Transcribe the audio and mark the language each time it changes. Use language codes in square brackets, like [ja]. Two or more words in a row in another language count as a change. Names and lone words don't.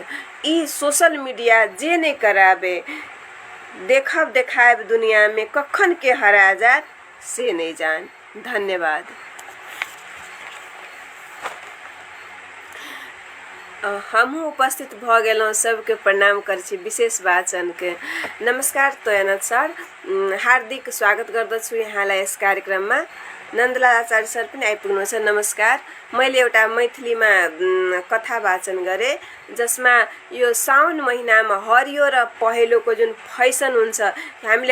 [mai] ई सोशल मीडिया जे नहीं कराबे, देखब देखाब दुनिया में कखन के हरा जात से नहीं जान। धन्यवाद। हमहूँ उपस्थित भ गेलहुँ, सबके प्रणाम करै छी विशेष वाचन के। [ne] नमस्कार तोयनाथ सर, हार्दिक स्वागत गर्दछु यहाँलाई यस कार्यक्रममा। नन्दलाल आचार्य सर पनि आइपुग्नु छ, नमस्कार। मैले एउटा मैथिलीमा कथा वाचन गरेँ जसमा यो साउन महिनामा हरियो र पहेँलोको जुन फैसन हुन्छ, हामीले